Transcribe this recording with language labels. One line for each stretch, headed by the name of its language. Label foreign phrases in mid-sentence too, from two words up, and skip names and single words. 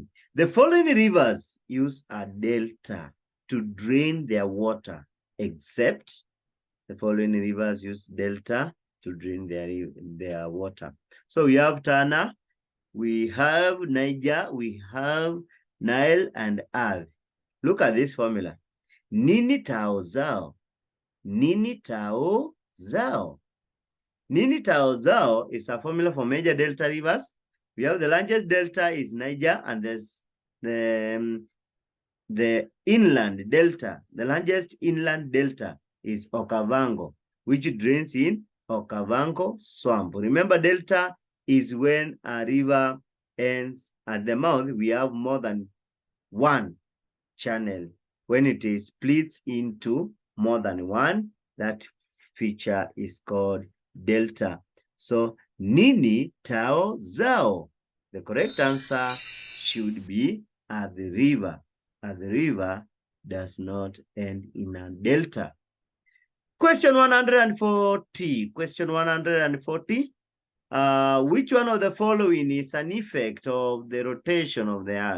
English: The following rivers use a delta to drain their water, except the following rivers use delta to drain their water. So we have Tana, we have Niger, we have Nile, and Earth. Look at this formula. Nini tao zao. Nini tao zao. Nini tao zao is a formula for major delta rivers. We have the largest delta is Niger, and there's the inland delta. The largest inland delta is Okavango, which drains in Okavango swamp. Remember, delta is when a river ends at the mouth. We have more than one channel. When it is splits into more than one, that feature is called delta. So Nini tao zao. The correct answer should be at the river. At the river does not end in a delta. Question 140. Question 140. Which one of the following is an effect of the rotation of the earth?